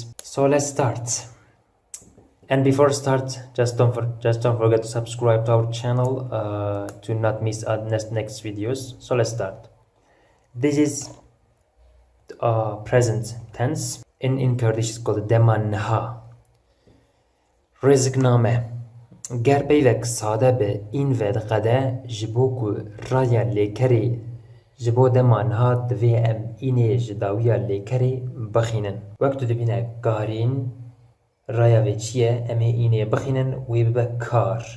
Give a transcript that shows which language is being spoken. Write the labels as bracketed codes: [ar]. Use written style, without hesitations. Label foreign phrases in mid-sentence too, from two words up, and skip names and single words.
[en] So let's start. And before start, just don't forget to subscribe to our channel to not miss our next videos. So let's start. This is present tense. In Kurdish it's called [ku] dema niha. [en] Rêzikname. [ku] Ger peyvek sade be in ve diqede ji bo ku raya lêkerê ji bo dema niha divê em înê ji dawiya lêkerê bixînin. Wek tu dibîne karîn raya ve çiye em ê înê bixînin wê bibe kar.